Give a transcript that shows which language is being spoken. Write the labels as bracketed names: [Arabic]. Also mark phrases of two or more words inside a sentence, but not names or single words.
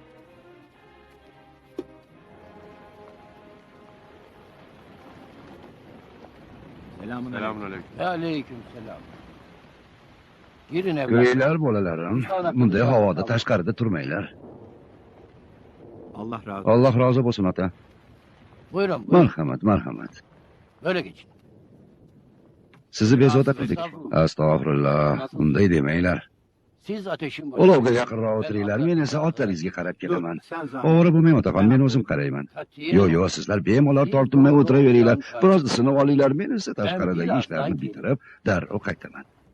[Turkish] Selamünaleyküm. Aleykümselam. Girin evlat. [Uzbek] Ko'ylar bolalarim, bunday havoda tashqarida turmanglar. Alloh rozi bo'lsin ota. Buyurun. Marhamat. [Turkish] Böyle geçin. [Uzbek] Sizni bezovta qildik. Astag'firulloh, unday demanglar. [Turkish] Siz ateşin başında. [Uzbek] Olovga yaqinroq o'tiringlar, men esa otlaringizga qarab kelaman. O'g'ri bo'lmang otaxon, men o'zim qarayman. Yo'q, sizlar bemalol tortinmay o'tiraveringlar. Biroz isinib olinglar, men esa tashqaridagi ishlarni bitirib, darrov qaytaman.